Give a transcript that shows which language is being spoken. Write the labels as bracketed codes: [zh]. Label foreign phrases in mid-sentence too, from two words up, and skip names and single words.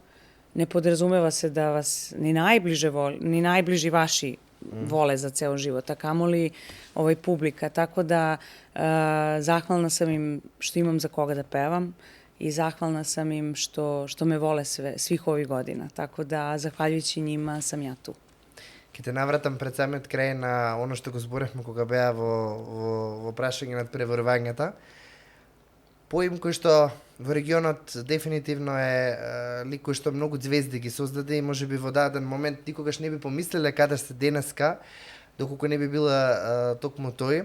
[sr] Ne podrazumeva se da vas ni najbliži vaši vole za ceo život, a kamoli publika. Tako da zahvalna sam im što imam za koga da pevam i zahvalna sam im što me vole svih ovih godina. Tako da, zahvaljujući njima, sam ja tu. [mk] Ке те навратам пред самиот крај на оно што го зборевме кога беа во прашање над преборувањата. Поим кој што во регионот дефинитивно е лик кој што многу звезди ги создаде и можеби во даден момент никогаш не би помислеле каде сте денеска, доколку не би била токму тој.